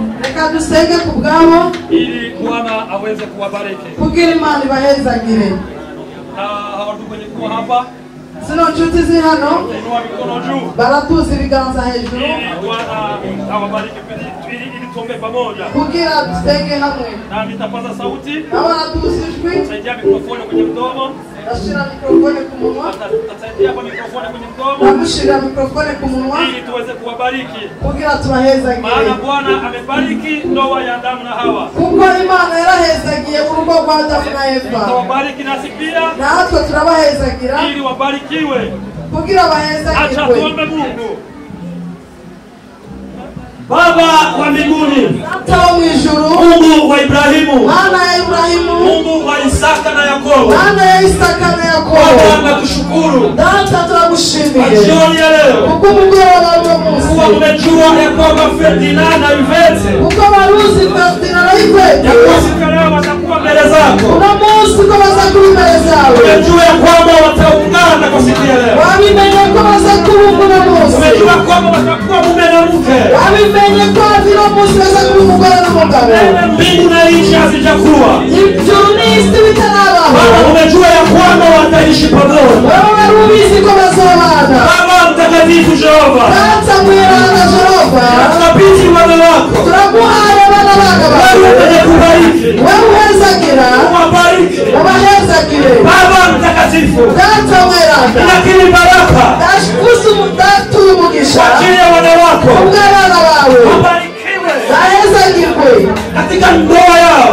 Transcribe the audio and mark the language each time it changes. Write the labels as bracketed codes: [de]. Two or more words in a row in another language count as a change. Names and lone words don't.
[rn] reka dusenge ku bwabo [sw] ili Bwana aweze kuwabariki. [rn] kugira Imana ibahezagire. [sw] Na hawa ndugu wenye kuwa hapa, [rn] Zino nshuti ziri hano [sw] inua mikono juu [rn] baratuza ibiganza hejuru [sw] ili Bwana awabariki ili tuombe pamoja. [rn] kugira dusenge hamwe. [sw] Na nitapaza sauti, [rn] Nabo baratuza ijwi, [sw] tutasaidia mikrofoni kwenye mdomo, [rn] ndashira mikrofone ku munwa, [sw] tutasaidia hapa mikrofoni kwenye mdomo [rn] ndamushirira mikrofone ku munwa [sw] ili tuweze kuwabariki. [rn] kugira tubahezagire. [sw] Maana Bwana amebariki ndoa ya Adamu na Hawa. [rn] Kuko Imana yarahezagiye urugo rwa Adamu na Eva, [sw] Tawabariki nasi pia [rn] natwe turabahezagira [sw] ili wabarikiwe. [rn] kugira [sw] Acha [rn] bahezagirwe. [sw] tuombe Mungu. Baba wa mbinguni, [rn] Data wo mu ijuru, [sw] Mungu wa Ibrahimu, [rn] Mana ya Ibrahimu, [sw] Mungu wa Isaka na Yakobo, [rn] Mana ya Isaka na [sw] Baba [rn] Yakobo, [sw] nakushukuru [rn] Data [sw] kwa [rn] turagushimiye [sw] jioni ya leo [rn] kuko umugoroba w'uwo [sw] kuwa [rn] munsi, [sw] tumejua ya kwamba Ferdinand na Yvette [rn] kuko baruzi Ferdinand na Yvette [sw] ya kuwa siku ya leo watakuwa mbele zako. [rn] uno munsi ko baza kuba imbere zawe, [sw] Tumejua ya kwamba wataungana kwa siku ya leo. [rn] wabimenye ko baza kubunga uno munsi, [sw] Tumejua kwamba watakuwa mume na mke. [rn] wabimenye ko uno munsi baza kuba umugore n'umugabo. [sw] Mbingu na nchi hazijakuwa. [rn] Ijuru n'isi bitarabaho, [sw] Baba, umejua ya kwamba wataishi pamoja. [rn] wewe wari ubizi ko bazobana. [sw] Baba mtakatifu Jehova, [rn] Data mweranda Jehova, [sw] tunakabidhi wana wako, [rn] turaguhaye abana baga [sw] wewe [rn] bawe, [sw] mwenye kubariki, [rn] wewe uhezagira [sw] uwabariki. [rn] ubahezagire. [sw] Baba mtakatifu, [rn] Data mweranda, [sw] lakini baraka [rn] datuye umugisha [sw] kwa ajili ya wana wako [rn] ubw'abana bawe, [sw] wabarikiwe [rn] bahezagirwe [sw] katika ndoa yao,